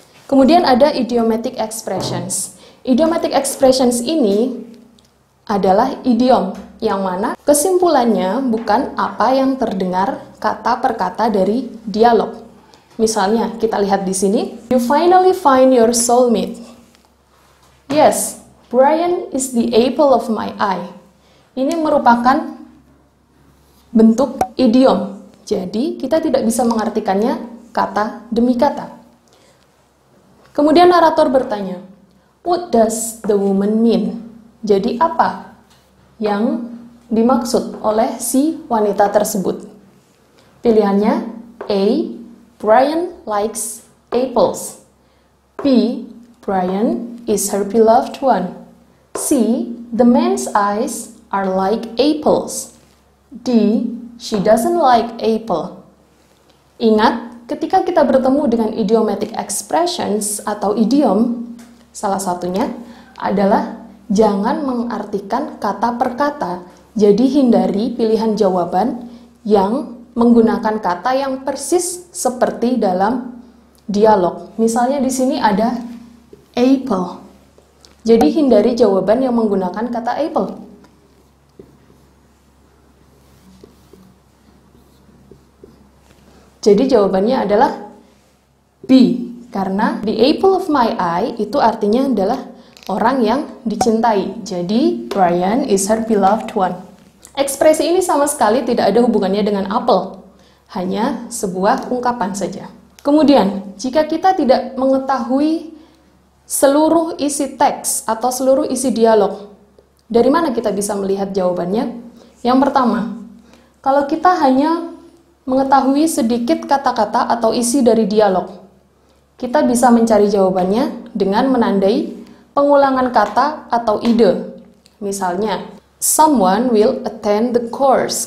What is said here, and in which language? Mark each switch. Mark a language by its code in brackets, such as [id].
[id] Kemudian ada idiomatic expressions. Idiomatic expressions ini adalah idiom, yang mana kesimpulannya bukan apa yang terdengar kata per kata dari dialog. Misalnya, kita lihat di sini, [en] you finally find your soulmate. Yes, Brian is the apple of my eye. [id] Ini merupakan bentuk idiom. Jadi, kita tidak bisa mengartikannya kata demi kata. Kemudian narator bertanya, [en] what does the woman mean? [id] Jadi apa yang dimaksud oleh si wanita tersebut? Pilihannya [en] A. Brian likes apples. B. Brian is her beloved one. C. The man's eyes are like apples. D. She doesn't like apple. [id] Ingat, ketika kita bertemu dengan idiomatic expressions atau idiom, salah satunya adalah jangan mengartikan kata per kata, jadi hindari pilihan jawaban yang menggunakan kata yang persis seperti dalam dialog. Misalnya di sini ada apple. Jadi hindari jawaban yang menggunakan kata apple. Jadi jawabannya adalah B, karena [en] the apple of my eye [id] itu artinya adalah orang yang dicintai. Jadi [en] Brian is her beloved one. [id] Ekspresi ini sama sekali tidak ada hubungannya dengan apel, hanya sebuah ungkapan saja. Kemudian, jika kita tidak mengetahui seluruh isi teks atau seluruh isi dialog, dari mana kita bisa melihat jawabannya? Yang pertama, kalau kita hanya mengetahui sedikit kata-kata atau isi dari dialog, kita bisa mencari jawabannya dengan menandai pengulangan kata atau ide. Misalnya, [en] someone will attend the course.